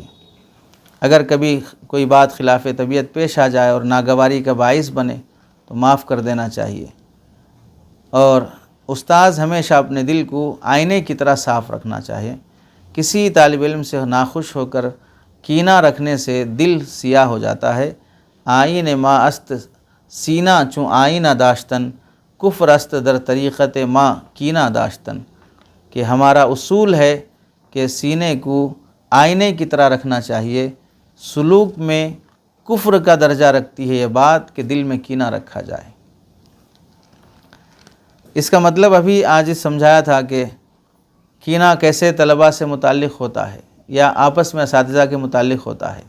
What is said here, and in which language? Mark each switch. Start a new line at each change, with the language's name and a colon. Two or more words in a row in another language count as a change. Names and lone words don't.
Urdu: اگر کبھی کوئی بات خلاف طبیعت پیش آ جائے اور ناگواری کا باعث بنے تو معاف کر دینا چاہیے، اور استاذ ہمیشہ اپنے دل کو آئینے کی طرح صاف رکھنا چاہیے۔ کسی طالب علم سے ناخوش ہو کر کینہ رکھنے سے دل سیاہ ہو جاتا ہے۔
Persian: آئین ما است سینہ چون آئینہ داشتن، کفر است در طریقت ما کینہ داشتن،
Urdu: کہ ہمارا اصول ہے کہ سینے کو آئینے کی طرح رکھنا چاہیے۔ سلوک میں کفر کا درجہ رکھتی ہے یہ بات کہ دل میں کینہ رکھا جائے۔ اس کا مطلب ابھی آج سمجھایا تھا کہ کینہ کیسے طلباء سے متعلق ہوتا ہے یا آپس میں اساتذہ کے متعلق ہوتا ہے۔